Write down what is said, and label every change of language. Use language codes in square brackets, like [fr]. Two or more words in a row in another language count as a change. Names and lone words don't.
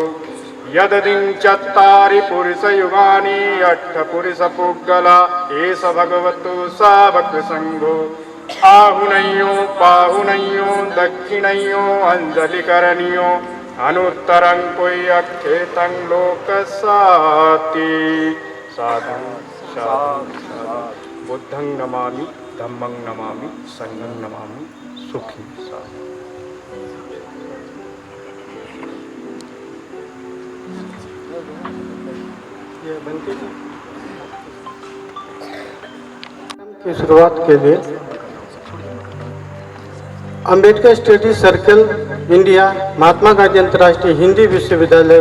[pi] यददिं चत्तारि पुरुषयुगानि अष्टपुरुषपुग्गला एष भगवतो सावक संघो। आहुनयो पाहुनयो दक्षिणयो अंजलिकरणयो अनुत्तरं पुय्यखेतं लोकसाति। साधु साधु साधु। बुद्धं नमामि धम्मं नमामि संघं नमामि सुखी। साधु। [hi] की शुरुआत के लिए अंबेडकर स्टडी सर्कल इंडिया महात्मा गांधी अंतर्राष्ट्रीय हिंदी विश्वविद्यालय